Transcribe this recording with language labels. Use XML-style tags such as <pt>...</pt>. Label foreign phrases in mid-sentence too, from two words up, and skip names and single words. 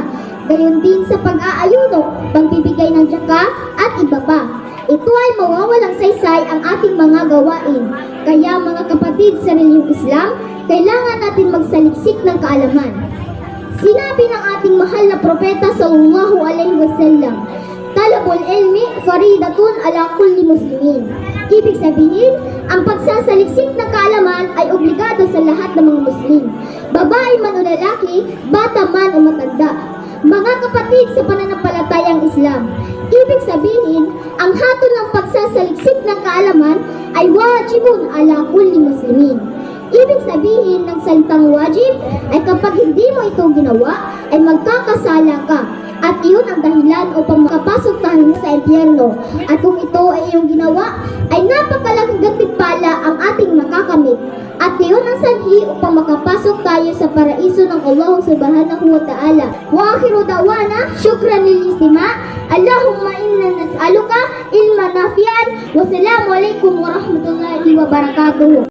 <tl>Gayon din sa pag-aayuno, pagbibigay ng tsaka at iba pa. Ito ay mawawalang saysay ang ating mga gawain. Kaya mga kapatid sa relihiyong Islam, kailangan natin magsaliksik ng kaalaman. Sinabi ng ating mahal na propeta</tl> <ar>صلى الله عليه وسلم, طلب العلم فريضة على كل مسلم.</ar> <tl>Ibig sabihin, ang pagsasaliksik ng kaalaman ay obligado sa lahat ng mga Muslim, babae man o lalaki, bata man o matanda. Mga kapatid sa pananampalatayang Islam, ibig sabihin, ang hatol ng pagsasaliksik ng kaalaman ay</tl> <ar>واجب على كل مسلم.</ar> <tl>Ibig sabihin ng salitang wajib ay kapag hindi mo ito ginawa, ay magkakasala ka. At iyon ang dahilan upang makapasok tayo sa impyerno. At kung ito ay iyong ginawa, ay napakalaking gantimpala ang ating makakamit. At iyon ang sanhi upang makapasok tayo sa paraiso ng Allah</tl> <ar>سبحانه وتعالى. وآخر دعوانا شكرا للاستماع اللهم إنا نسألك علما نافعا. والسلام عليكم ورحمة الله وبركاته.</ar>